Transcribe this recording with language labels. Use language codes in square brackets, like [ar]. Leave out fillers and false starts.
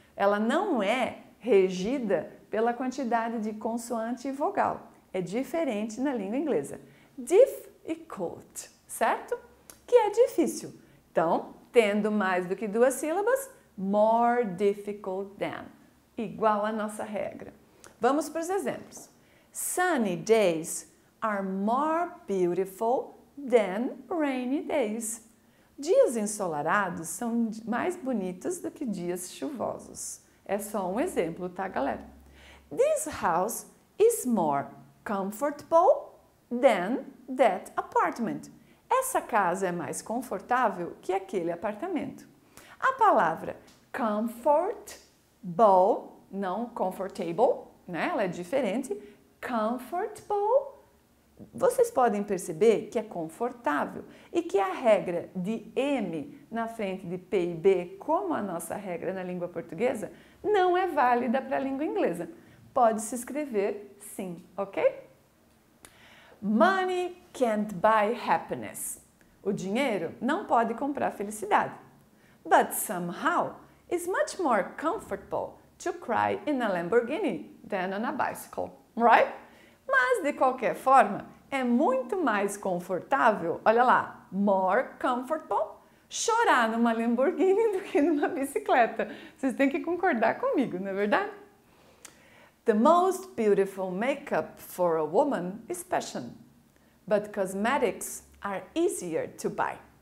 [pt] Ela não é regida pela quantidade de consoante e vogal. É diferente na língua inglesa. Difficult, certo? Que é difícil. Então, tendo mais do que 2 sílabas, [en] more difficult than. [pt] Igual a nossa regra. Vamos para os exemplos. [en] Sunny days are more beautiful than rainy days. [pt] Dias ensolarados são mais bonitos do que dias chuvosos. É só um exemplo, tá, galera? [en] This house is more comfortable than that apartment. [pt] Essa casa é mais confortável que aquele apartamento. A palavra comfortable, não comfortable, né? Ela é diferente. Comfortable, vocês podem perceber que é confortável e que a regra de M na frente de P e B, como a nossa regra na língua portuguesa, não é válida para a língua inglesa. Pode se escrever sim, ok? [en] Money can't buy happiness. [pt] O dinheiro não pode comprar felicidade. [en] But somehow, it's much more comfortable to cry in a Lamborghini than on a bicycle, right? [pt] Mas, de qualquer forma, é muito mais confortável, olha lá, [en] more comfortable, [pt] chorar numa Lamborghini do que numa bicicleta. Vocês têm que concordar comigo, não é verdade? [en] The most beautiful makeup for a woman is passion, but cosmetics are easier to buy.